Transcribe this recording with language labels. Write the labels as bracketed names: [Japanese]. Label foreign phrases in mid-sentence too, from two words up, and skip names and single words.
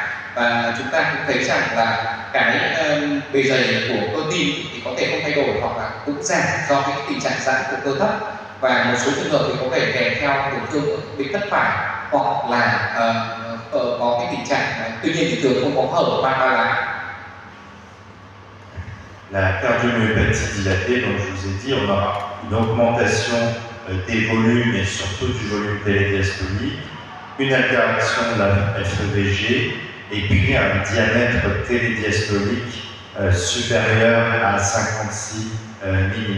[Vietnamese] Và chúng ta cũng thấy rằng là cái bề dày của cơ tim thì có thể không thay đổi hoặc là cũng giảm do cái tình trạng giãn của cơ thấp. Và một số trường hợp thì có thể kèm theo tổn thương bên thất phải, hoặc là có cái tình trạng tuy nhiên thì thường không có hở van ba lá. [French] La cardiomyopathie dilatée, donc je vous ai dit, on aura une augmentation des volumes et surtout du volume télédiastolique, une altération de la FEVG et puis un diamètre télédiastolique supérieur à 56 mm.